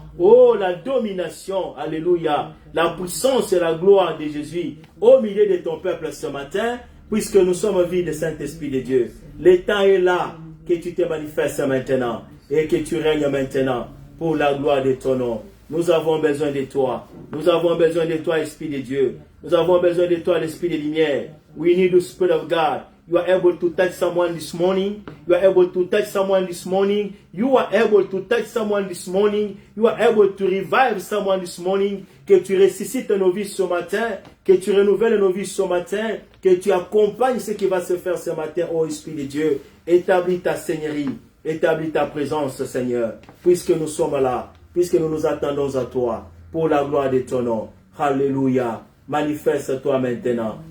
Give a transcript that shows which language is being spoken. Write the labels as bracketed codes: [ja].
[fr] Oh, la domination, alléluia, la puissance et la gloire de Jésus au milieu de ton peuple ce matin, puisque nous sommes vides de Saint-Esprit de Dieu. Le temps est là. Que tu te manifestes maintenant et que tu règnes maintenant pour la gloire de ton nom. Nous avons besoin de toi. Nous avons besoin de toi, Esprit de Dieu. Nous avons besoin de toi, l'Esprit de lumière. [en] We need the Spirit of God. You are able to touch someone this morning. You are able to touch someone this morning. You are able to touch someone this morning. You are able to revive someone this morning. [fr] Que tu ressuscites nos vies ce matin. Que tu renouvelles nos vies ce matin. Que tu accompagnes ce qui va se faire ce matin, ô Esprit de Dieu. Établis ta Seigneurie. Établis ta présence, Seigneur. Puisque nous sommes là. Puisque nous nous attendons à toi. Pour la gloire de ton nom. Alléluia. Manifeste-toi maintenant.